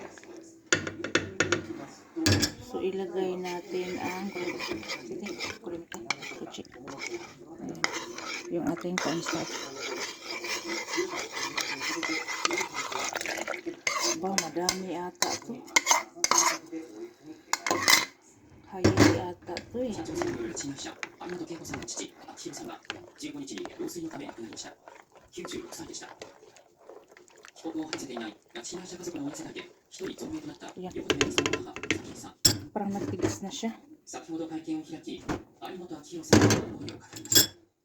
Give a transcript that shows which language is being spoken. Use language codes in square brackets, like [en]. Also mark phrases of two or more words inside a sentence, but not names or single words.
[tl] So, ilagay natin ang kuchi. Yung ating cornstarch. Ba, madami ata to. Hayali ata to eh. [ja] 96歳でした。帰国を果たせていない拉致被害者家族の多い世代で一人存命となった横田めぐさんの母、早紀さん。 [tl] Parang nagtigas na siya. [ja] 先ほど会見を開き、有本明弘さんの思いを語りました。